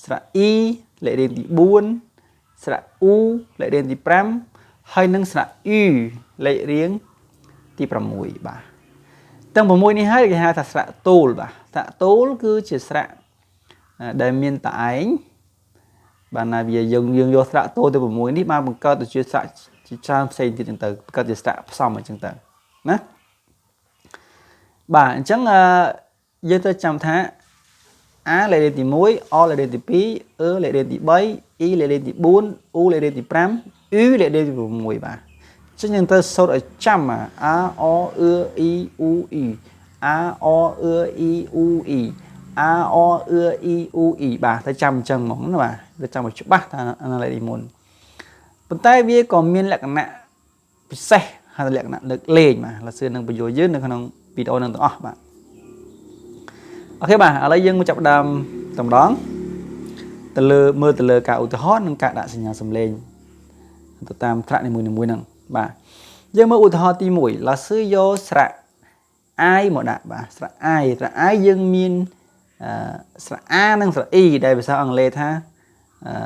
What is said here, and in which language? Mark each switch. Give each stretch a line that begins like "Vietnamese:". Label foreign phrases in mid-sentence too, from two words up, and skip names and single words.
Khmer: ស្រៈ I លេខរៀងទី4ស្រៈ U លេខរៀងទី5ហើយនិងស្រៈ Ü លេខរៀងទី6បាទទាំង6នេះហើយគេហៅថាស្រៈតូលបាទស្រៈតូលគឺជាស្រៈដែលមានតែឯងបាទណាវាយើងយកស្រៈតូលទៅ6នេះបានបង្កើតទៅជាស្រៈជាច្រើនផ្សេងទៀតចឹងទៅបង្កើតជាស្រៈផ្សំអញ្ចឹងទៅណា បាទអញ្ចឹងយើងត្រូវចាំថា A លេខរៀងទី1 O លេខរៀងទី2 E លេខរៀងទី3 I លេខរៀងទី4 U លេខរៀងទី5 Ü លេខរៀងទី6បាទអញ្ចឹងយើងត្រូវសូត្រឲ្យចាំ A O E I U I A O E I U I A O E I U I បាទត្រូវចាំអញ្ចឹងហ្មងណាបាទត្រូវចាំឲ្យច្បាស់ថាអាណាលេខទីមុនប៉ុន្តែវាក៏មានលក្ខណៈពិសេសហើយលក្ខណៈលើកលែងបាទ ឥឡូវសឿននឹងបញ្យល់យើងនៅក្នុងវីដេអូនឹងទាំងអស់បាទអូខេបាទឥឡូវយើងមកចាប់ផ្ដើមតម្ដងទៅលើមើលទៅលើការឧទាហរណ៍និងការដាក់សញ្ញាសំឡេងទៅតាមស្រៈនីមួយៗហ្នឹងបាទយើងមើលឧទាហរណ៍ទី1ឡាសឺយកស្រៈ I មកដាក់បាទស្រៈ I យើងមានស្រៈ A និងស្រៈ E ដែលភាសាអង់គ្លេសថាអក្សរ